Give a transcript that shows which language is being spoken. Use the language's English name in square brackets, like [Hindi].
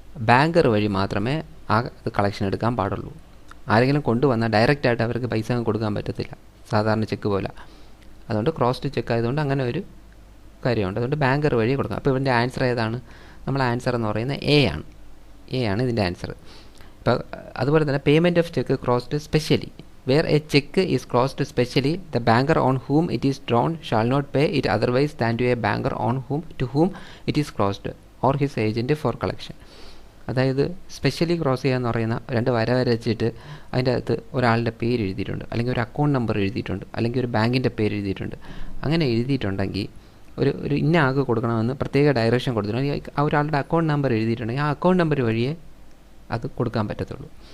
[Malayalam] Banker വഴി മാത്രമേ അത് കളക്ഷൻ എടുക്കാൻ പാടുള്ളൂ. ആരെങ്കിലും കൊണ്ടുവന്നാൽ ഡയറക്റ്റായിട്ട് അവർക്ക് പൈസ കൊടുക്കാൻ പറ്റത്തില്ല, സാധാരണ ചെക്ക് പോലെ. അതുകൊണ്ട് ക്രോസ്ഡ് ചെക്ക് ആയതുകൊണ്ട് അങ്ങനെ ഒരു കാര്യമുണ്ട്. അതുകൊണ്ട് ബാങ്കർ വഴി കൊടുക്കാം. അപ്പോൾ ഇതിൻ്റെ ആൻസർ ഏതാണ്? നമ്മൾ ആൻസർ എന്ന് പറയുന്നത് എ ആണ്. എ ആണ് ഇതിൻ്റെ ആൻസർ. ഇപ്പോൾ അതുപോലെ തന്നെ [English] Payment of check crossed specially. Where a check is crossed specially, the banker on whom it is drawn shall not pay it otherwise than to a banker to whom it is crossed or his agent for collection. [Malayalam] അതായത് specially cross ചെയ്യാന്ന് പറയുന്ന 2 വര വരച്ചിട്ട് അതിൻ്റെ അകത്ത് ഒരാളുടെ പേര് എഴുതിയിട്ടുണ്ട്, അല്ലെങ്കിൽ ഒരു അക്കൗണ്ട് നമ്പർ എഴുതിയിട്ടുണ്ട്, അല്ലെങ്കിൽ ഒരു ബാങ്കിൻ്റെ പേര് എഴുതിയിട്ടുണ്ട്. അങ്ങനെ എഴുതിയിട്ടുണ്ടെങ്കിൽ ഒരു ഇന്ന ആൾക്ക് കൊടുക്കണമെന്ന് പ്രത്യേക ഡയറക്ഷൻ കൊടുത്തിട്ടുണ്ടെങ്കിൽ ആ ഒരാളുടെ അക്കൗണ്ട് നമ്പർ എഴുതിയിട്ടുണ്ടെങ്കിൽ ആ അക്കൗണ്ട് നമ്പർ വഴിയേ അത് കൊടുക്കാൻ പറ്റത്തുള്ളൂ.